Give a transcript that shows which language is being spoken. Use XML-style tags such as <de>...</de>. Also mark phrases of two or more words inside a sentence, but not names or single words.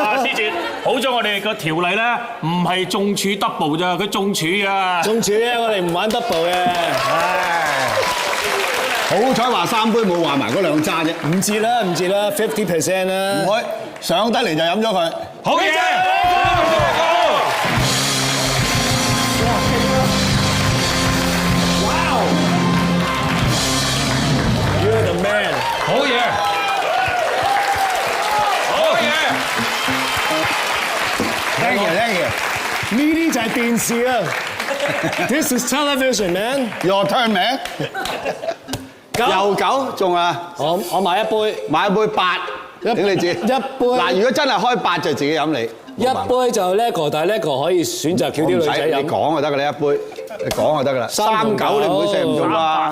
<yue>啊，思捷，好在我哋個條例咧，唔係中柱 double 咋，佢中柱啊！中柱咧，我哋唔玩 double 嘅。好彩話3杯冇話埋嗰2揸啫。唔接啦，50% 啦。唔會上得嚟就飲咗佢。好嘢！</yue> <en>You're the man。</en> <yue>好嘢！好嘢</yue> <en>Thank you。</en> <yue>呢啲就係電視啊 ！</yue> <en>This is television, man。 Your turn, man。</en> <yue>又9中啊！我買一杯，買一杯8，頂你知。一杯嗱，如果真係開8就自己飲你。一杯就 LEGO，但係 LEGO 可以選擇叫啲女仔飲。你講就得㗎啦，一杯。你講就得㗎啦。39你唔會射唔中啩？</yue>